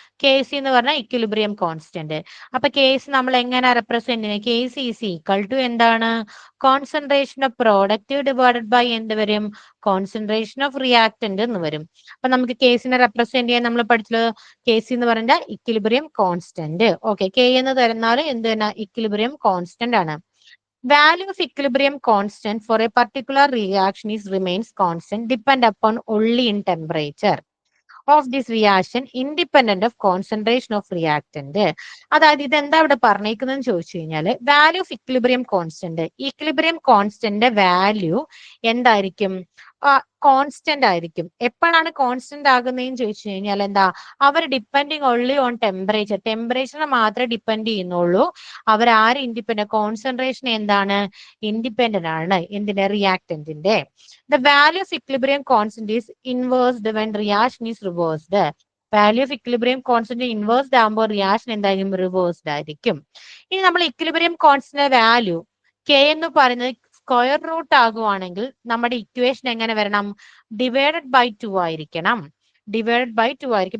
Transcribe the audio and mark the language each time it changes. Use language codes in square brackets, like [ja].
[ml] K C എന്ന് പറഞ്ഞാൽ equilibrium constant. അപ്പൊ കെ സി നമ്മൾ എങ്ങനെ റെപ്രസെന്റ് ചെയ്യുന്നത്, [en] K C is equal to [ml] എന്താണ്, concentration of product divided by എന്ത് വരും, കോൺസെൻട്രേഷൻ ഓഫ് റിയാക്ടന്റ് എന്ന് വരും. അപ്പൊ നമുക്ക് കേസിനെ റെപ്രസെന്റ് ചെയ്യാൻ നമ്മൾ പഠിച്ചത്, കെ സി എന്ന് പറഞ്ഞാൽ ഇക്വിലിബ്രിയം കോൺസ്റ്റന്റ്. ഓക്കെ, കെ എന്ന് തരുന്നാലും എന്ത് തന്നെ, ഇക്വിലിബ്രിയം കോൺസ്റ്റന്റ് ആണ്. [en] Value of equilibrium constant for a particular reaction is remains constant depend upon only in temperature of this reaction independent of concentration of reactant. [ml] അതായത് ഇതെന്താ ഇവിടെ പറഞ്ഞേക്കുന്നതെന്ന് ചോദിച്ചു കഴിഞ്ഞാൽ value of equilibrium constant, equilibrium constant value എന്തായിരിക്കും? Constant ആയിരിക്കും. എപ്പോഴാണ് constant ആകുന്നതെന്ന് ചോദിച്ചു കഴിഞ്ഞാൽ എന്താ, [en] അവർ depending only on temperature, [ml] ടെമ്പറേച്ചറിനെ മാത്രമേ ഡിപ്പെൻഡ് ചെയ്യുന്നുള്ളൂ. അവർ ആര് ഇൻഡിപെൻഡന്റ്, കോൺസെൻട്രേഷൻ എന്താണ്, ഇൻഡിപെൻഡന്റ് ആണ് എന്തിന്റെ, റിയാക്ടന്റിന്റെ. [en] The value of equilibrium constant is inversed when reaction is reversed. [ml] Value of equilibrium constant ഇൻവേഴ്സ്ഡ് ആകുമ്പോൾ റിയാക്ഷൻ എന്തായാലും റിവേഴ്സ്ഡ് ആയിരിക്കും. ഇനി നമ്മൾ ഇക്വിലിബ്രിയം കോൺസ്റ്റന്റ് വാല്യൂ കെ എന്ന് പറയുന്നത് സ്ക്വയർ റൂട്ട് ആകുവാണെങ്കിൽ നമ്മുടെ ഇക്വേഷൻ എങ്ങനെ വരണം? ഡിവൈഡഡ് ബൈ 2 ആയിരിക്കണം. ഡിവൈഡഡ് ബൈ 2 ആയിരിക്കും.